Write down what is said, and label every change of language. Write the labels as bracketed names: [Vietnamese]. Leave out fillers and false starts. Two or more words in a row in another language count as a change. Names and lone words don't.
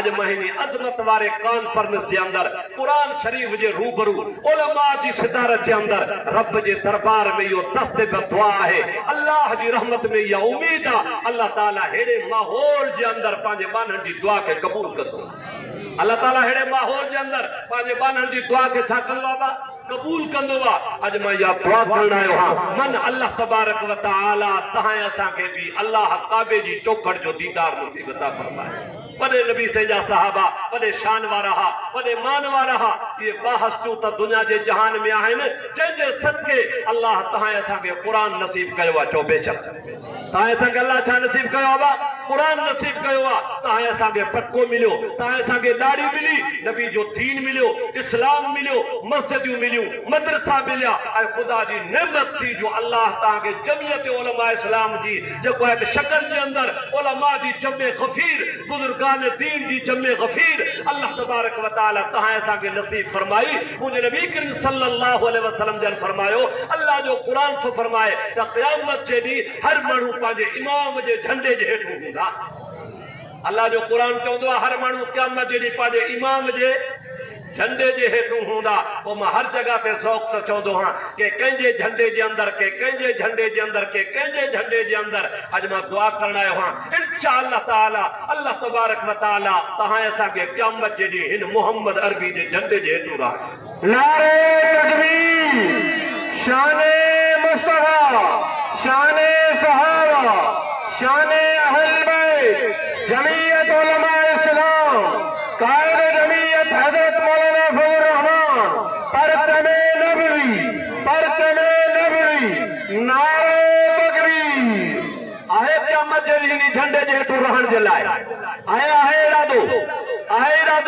[Sindhi] अॼु महीने अज़मत वारे कॉन्फ्रेंस जे अंदर कुरान शरीफ जे रूबरू उलमा जी सिदारत जे अंदर रब जे दरबार में इहो दस्ते पे दुआ है, अल्लाह जी रहमत में इहा उम्मीद आहे अल्लाह ताला हेड़े माहौल जे अंदर पंहिंजे बाननि जी दुआ खे क़बूल कंदो। अल्लाह ताला हेड़े माहौल जे अंदर पंहिंजे बाननि जी दुआ खे छा कंदो आहे, कबूल कंदो आहे। अॼु मां इहा दुआ करण आयो आहियां मन [Arabic] الله تبارك وتعالى [Sindhi] तहां असांखे बि अल्लाह काबे जी चौखड़ जो दीदार नसीब अता फरमाए। वॾे नबी से जा सहाबा वॾे शान वारा हा, वॾे मान वारा हा, ये बाहस्तू त दुनिया जे जहान में आहिनि जंहिंजे सदके अल्लाह तहां असांखे क़ुरान नसीब कयो आहे। चओ बेशक तहां असांखे अल्लाह छा नसीब कयो आहे, क़ुरान नसीब कयो आहे। तहां असांखे पटको मिलियो, तहां असांखे दाढ़ी मिली, नबी जो दीन मिलियो, इस्लाम मिलियो, मस्जिदियूं मिलियूं, मदरसा मिलिया ऐं ख़ुदा जी नेमत थी जो अल्लाह तहांखे जमियत उलमा इस्लाम जी जेको आहे शक्ल जे अंदर उलमा जी जमे गफीर बुजुर्गान दीन जी जमे गफीर [Arabic] الله تبارك وتعالى [Sindhi] तहां असांखे नसीब फरमाई। मुंहिंजे नबी करीम [Arabic] صلى الله عليه وسلم [Sindhi] जन फरमायो अल्लाह जो क़ुरान थो फरमाए त क़यामत जे ॾींहुं हर माण्हू पंहिंजे इमाम जे झंडे जे हेठि हूंदा। अल्लाह जो क़ुरान चवंदो आहे हर माण्हू क़यामत जे ॾींहुं पंहिंजे इमाम जे झंडे जे हेठूं हूंदा। पोइ मां हर जगह पे शौक़ सां चवंदो आहियां के कंहिंजे झंडे जे अंदर, के कंहिंजे झंडे जे अंदर, के कंहिंजे झंडे जे अंदर। अॼु मां दुआ करण आयो आहियां [Arabic] إن شاء الله تعالى الله تبارك وتعالى [Sindhi] तहां असांखे क़यामत जे ॾींहुं हिन मोहम्मद अरबी जे झंडे जे हेठूं रहाए। नारे तकबीर, शाने मुस्तफा, शाने सहाबा, शाने अहल बैत, जमीयत उलमा इस्लाम, कायद जमीयत हजरत मौलाना फजल रहमान, परतमे नबवी, परतमे नबवी, नारे तकबीर। आहे क़यामत जे ॾींहुं झंडे जे हेठूं रहण जे लाइ आहे इरादो, आहे इरादो।